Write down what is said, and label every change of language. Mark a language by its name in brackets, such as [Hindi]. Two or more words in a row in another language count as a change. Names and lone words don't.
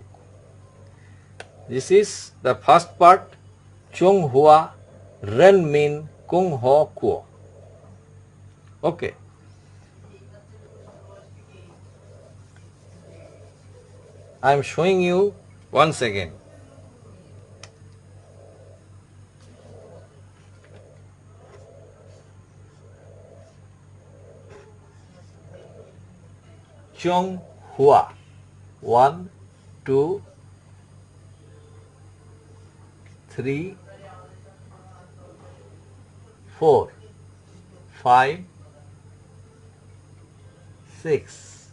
[English] This is the first part, [Chinese] 中华人民共和国. [English] Okay. I am showing you once again. Chonghua. 1, 2, 3, 4, 5, 6.